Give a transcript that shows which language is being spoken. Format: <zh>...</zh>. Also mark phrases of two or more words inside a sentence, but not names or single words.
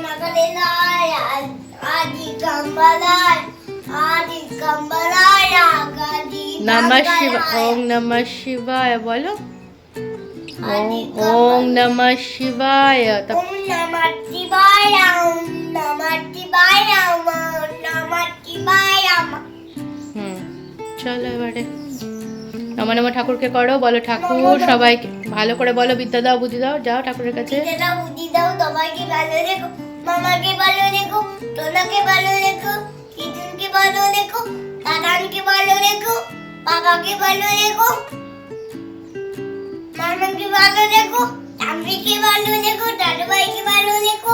<sa>Bolilaya, Adi Kambalaya, Adi Kambalaya, Adi নমঃ শিবায়, ওম নমঃ শিবায় বলো। ওম নমঃ শিবায়। ॐ नमः शिवाय, ॐ नमः शिवाय, ॐ नमः शिवाय.</sa> <bn>চলো এবারে নম নম ঠাকুরকে করো, বলো ঠাকুর সবাইকে ভালো করে বলো, বিদ্যা দাও বুদ্ধি দাও, যাও ঠাকুরের কাছে। যেটা বুদ্ধি দাও, সবাইকে ভালো রেখো, মামাকে ভালো রেখো, টোনাকে ভালো রেখো, কিচুনকে ভালো রেখো, দাদানকে ভালো রেখো, বাবাকে ভালো রেখো, মামাকে ভালো রেখো, টাম্পিকে ভালো রেখো, দাদুভাইকে ভালো রেখো,</bn>